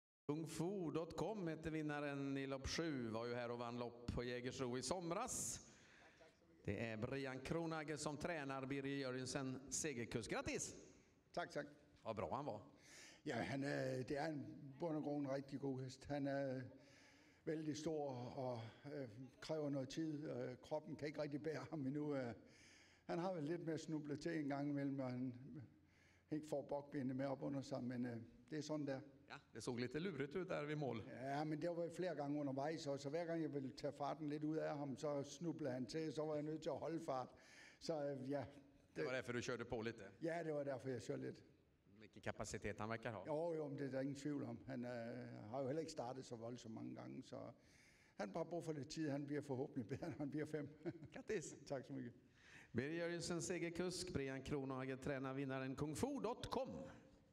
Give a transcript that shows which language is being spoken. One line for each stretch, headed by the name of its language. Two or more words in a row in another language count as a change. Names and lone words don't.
Swedish: Kungfu.com heter vinnaren i lopp 7, var ju här och vann lopp på Jägersro i somras. Det är Brian Kronhage som tränar Birger Jørgensen, segerkusk. Grattis!
Danish: Tak.
Swedish: Vad bra han var.
Danish: Ja, det er en bund og grund rigtig god hest. Han er vældig stor og kræver noget tid. Kroppen kan ikke rigtig bære ham endnu. Han har vel lidt med at snuble til en gang imellem, og han ikke får bokbenene med op under sig, men det er sådan der.
Swedish: Ja, det såg lite lurigt ut där vid mål.
Danish: Ja, men det var flere gange undervejs, og så hver gang jeg ville tage farten lidt ud af ham, så snublede han til, så var jeg nødt til at holde fart. Så ja.
Swedish: Det var därför du körde på lite?
Danish: Ja, det var derfor jeg kørte lidt.
Swedish: Vilken kapacitet han verkar ha.
Danish: Jo, men det er der ingen tvivl om. Han har jo heller ikke startet så voldsomt mange gange, så han bare brug for lidt tid. Han bliver forhåbentlig bedre, når han bliver 5.
Swedish: Grattis! Tak så mycket. Birger Jørgensen, segerkusk. Brian Kronhage tränar vinnaren Kungfu.com.